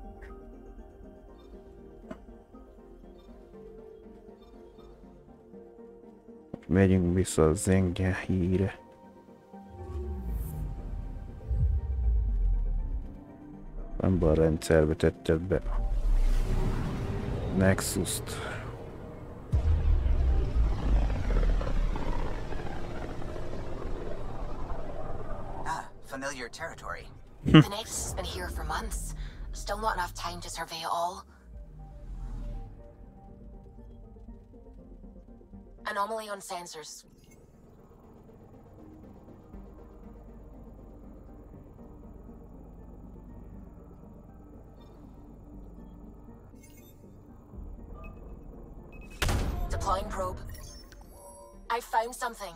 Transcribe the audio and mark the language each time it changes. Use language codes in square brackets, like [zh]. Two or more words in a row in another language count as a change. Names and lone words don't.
[hu] Megyünk vissza a zengye híre. Abban a rendszerbe tetted be a Nexus-t. [en] Familiar territory. The Nexus has been here for months. Still not enough time to survey it all. Anomaly on sensors. Deploying probe. I found something.